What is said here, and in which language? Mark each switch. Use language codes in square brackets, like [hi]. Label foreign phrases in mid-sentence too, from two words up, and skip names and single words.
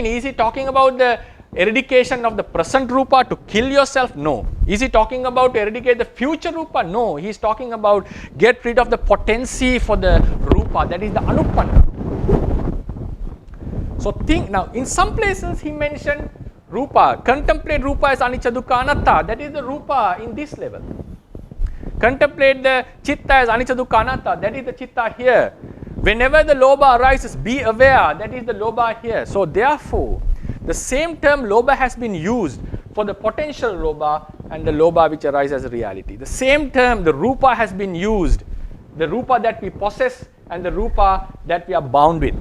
[en] Is he talking about the eradication of the present rupa to kill yourself? No. Is he talking about eradicate the future rupa? No. He is talking about get rid of the potency for the rupa, that is the anupanna. So think now, in some places he mentioned rupa, contemplate rupa as [pi] anicca dukkha anatta, [en] that is the rupa in this level. Contemplate the chitta as [pi] anicca dukkha anatta, [en] that is the chitta here. Whenever the lobha arises, be aware, that is the lobha here. So therefore, the same term lobha has been used for the potential lobha and the lobha which arises as reality. The same term, the rupa, has been used, the rupa that we possess and the rupa that we are bound with.